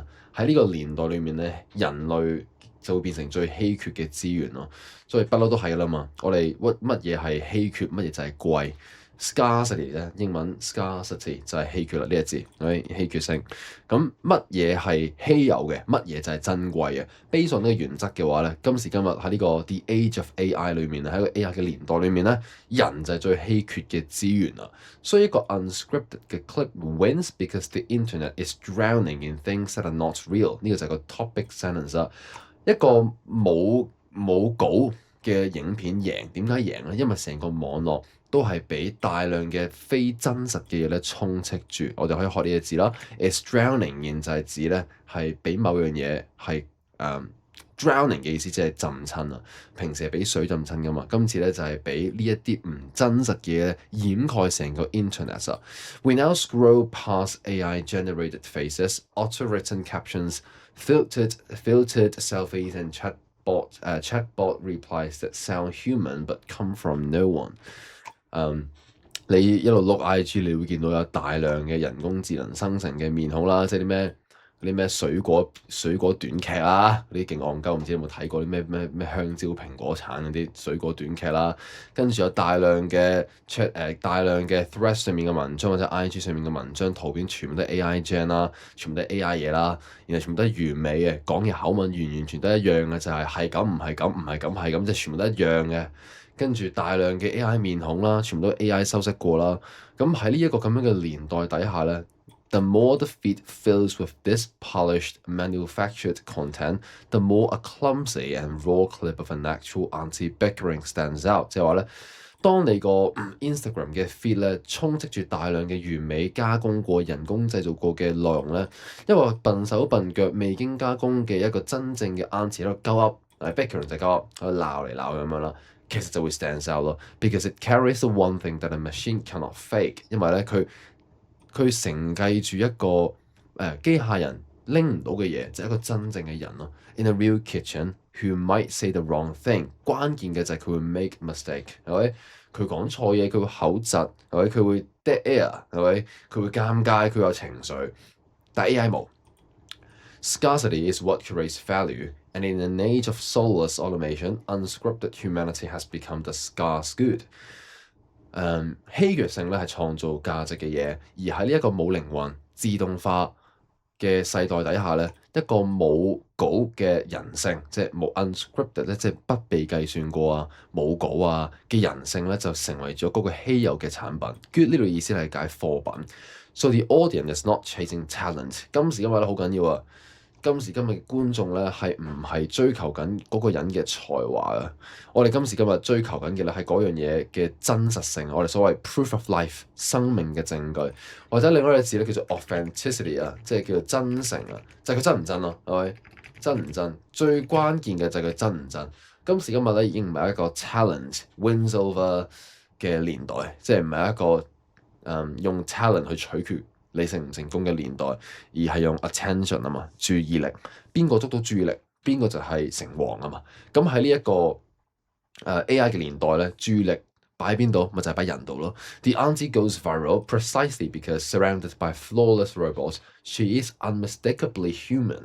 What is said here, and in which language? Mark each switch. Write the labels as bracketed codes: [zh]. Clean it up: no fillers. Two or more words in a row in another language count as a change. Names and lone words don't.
[yue] 喺呢個年代裏面咧，人類就會變成最稀缺嘅資源咯。所以不嬲都係噶啦嘛。我哋乜嘢係稀缺，乜嘢就係貴。Scarcity 咧，英文 scarcity 就係稀缺啦，呢個字，稀缺性。咁乜嘢係稀有嘅，乜嘢就係珍貴嘅。 [en] Based on [yue] 呢個原則嘅話咧，今時今日喺呢個 [en] The Age of AI [yue] 裏面，喺個 AI 嘅年代裏面咧，人就係最稀缺嘅資源啦。所以一個 [en] unscripted 嘅 clip wins because the internet is drowning in things that are not real。 [yue] 呢個就係個 [en] topic sentence [yue] 啦。一個冇稿嘅影片贏，點解贏咧？因為成個網絡都係俾大量嘅非真實嘅嘢咧充斥住。我哋可以學呢個字啦。 [en] Is drowning in [yue] 就係指咧係俾某樣嘢係drowning 嘅意思，即係浸親啊。平時係俾水浸親噶嘛，今次咧就係俾呢一啲唔真實嘅嘢咧掩蓋成個 internet 啊。 [en] We now scroll past AI-generated faces, auto-written captions, filtered selfies and chatbot replies that sound human but come from no one。 [yue] 你一路碌 IG，你會見到有大量嘅人工智能生成嘅面孔啦，即係啲咩水果短劇啊，嗰啲勁戇鳩，唔知有冇睇過啲咩香蕉蘋果橙嗰啲水果短劇啦。跟住有大量嘅大量嘅 Threads 上面嘅文章，或者 IG 上面嘅文章圖片，全部都係 [en] AI gen [yue] 啦，全部都係 AI 嘢啦，然後全部都係完美嘅，講嘅口吻完全都一樣嘅，就係係咁唔係咁唔係咁係咁，即係全部都一樣嘅。跟住大量嘅 AI 面孔啦，全部都 AI 修飾過啦。咁喺呢一個咁樣嘅年代底下咧 [en] ，the more the feed fills with this polished manufactured content, the more a clumsy and raw clip of an actual auntie bickering stands out。 [yue] 即係話咧，當你個Instagram 嘅 feed 咧充斥住大量嘅完美加工過、人工製造過嘅內容咧，一個笨手笨腳未經加工嘅一個真正嘅 auntie 喺度鳩噏，bickering 就係鳩噏，喺度鬧嚟鬧去咁樣啦。其實就會 [en] stand out 咯，because it carries the one thing that a machine cannot fake。 [yue] 因為咧，佢承繼住一個機械人拎唔到嘅嘢，就係一個真正嘅人咯。 [en] In a real kitchen, who might say the wrong thing。 [yue] 關鍵嘅就係佢會 [en] make mistake， [yue] 係咪？佢講錯嘢，佢會口窒，係咪？佢會 [en] dead air， [yue] 係咪？佢會尷尬，佢有情緒，但 AI 冇。 [en] Scarcity is what creates value, and in an age of soulless automation, unscripted humanity has become the scarce good。 [yue] 稀缺性咧係創造價值嘅嘢，而喺呢一個冇靈魂、自動化嘅世代底下咧，一個冇稿嘅人性，即係冇 unscripted 咧，即係不被計算過啊、冇稿啊嘅人性咧，就成為咗嗰個稀有嘅產品。good 呢度意思係解貨品。 [en] So the audience is not chasing talent。 [yue] 今時今日咧好緊要啊！今時今日嘅觀眾咧係唔係追求緊嗰個人嘅才華啊？我哋今時今日追求緊嘅咧係嗰樣嘢嘅真實性，我哋所謂 [en] proof of life [yue] 生命嘅證據，或者另外一個字咧叫做 authenticity 啊，即係叫做真誠啊，就係佢真唔真咯，係咪？真唔真？最關鍵嘅就係佢真唔真。今時今日咧已經唔係一個 [en] talent wins over [yue] 嘅年代，即係唔係一個用 talent 去取決你成唔成功嘅年代，而係用 attention 啊嘛，注意力，邊個捉到注意力，邊個就係成王啊嘛。咁喺呢一個AI 嘅年代咧，注意力擺喺邊度，咪就係擺人度咯。 [en] The auntie goes viral precisely because surrounded by flawless robots, she is unmistakably human。